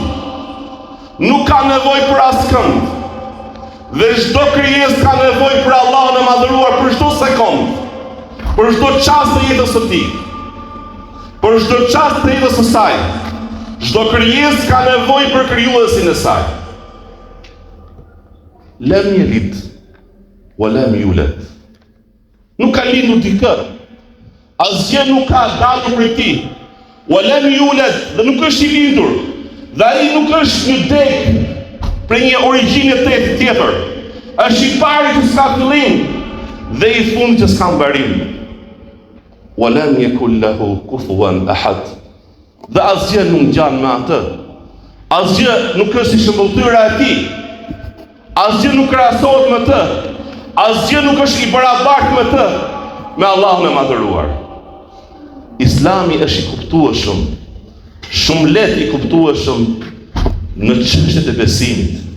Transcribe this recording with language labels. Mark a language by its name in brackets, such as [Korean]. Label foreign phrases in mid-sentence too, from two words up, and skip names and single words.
[Albanian] Nuk ka nevojë për askënd. Dhe çdo krijesë ka nevojë për Allahun e madhëruar për çdo sekond, për çdo çast të jetës së tij, për çdo çast të jetës së saj. Çdo krijesë ka nevojë për krijuesin e saj. [Arabic] لم يلد ولم يولد. [Albanian] Nuk ka lindur dikë. Asgjë nuk ka dalë prej tij. [Arabic] ولم يولد, [Albanian] dhe nuk është i lindur. Dhe ai nuk është një deg për një origjinë tjetër. Është i pari që s'ka fillim dhe i fundit që s'ka mbarim. [Arabic] ولم يكن له كفوا أحد. [Albanian] Dhe asgjë nuk ngjan me atë. Asgjë nuk është si shëmbulltyra e tij. Asgjë nuk krahasohet me të. Asgjë nuk është i barabartë me të, me Allahun e madhëruar. Islami është i kuptueshëm, shumë lehtë i kuptueshëm në çështjet e besimit.